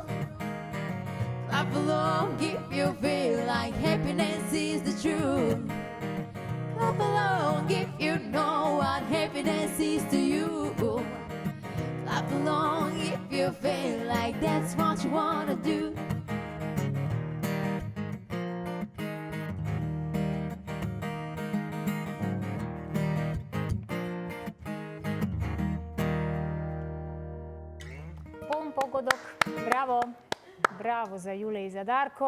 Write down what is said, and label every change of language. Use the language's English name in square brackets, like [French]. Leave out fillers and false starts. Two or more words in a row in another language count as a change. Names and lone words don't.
[English] Clap along if you feel like happiness is the truth. Clap along if you know what happiness is to you. Clap along if you feel like that's what you wanna do. [Macedonian] Полн погодок. Браво! Браво за Јуле и за Дарко.